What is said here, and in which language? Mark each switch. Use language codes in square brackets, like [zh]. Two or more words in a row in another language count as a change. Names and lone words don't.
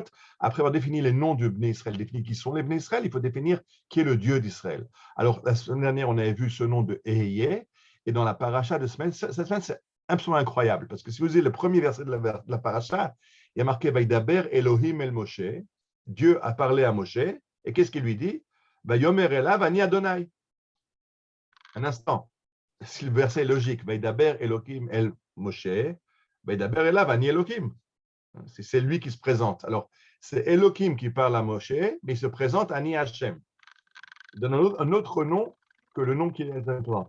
[fr] Après avoir défini les noms du Bnei Israël, défini qui sont les Bnei Israël, il faut définir qui est le Dieu d'Israël. Alors, la semaine dernière, on avait vu ce nom de Eye, et dans la paracha de semaine, cette semaine, c'est absolument incroyable, parce que si vous lisez le premier verset de la paracha, il y a marqué [he] וידבר אלהים אל משה. [fr] Dieu a parlé à Moshe, et qu'est-ce qu'il lui dit? [he] ויאמר אליו אני אדני. [fr] Un instant. Si le verset est logique, [he] וידבר אלהים אל משה, וידבר אליו אני אלהים. [fr] C'est lui qui se présente. Alors, c'est Elohim qui parle à Moshe, mais il se présente [he] אני השם. [fr] Il donne un autre nom que le nom qui est présent.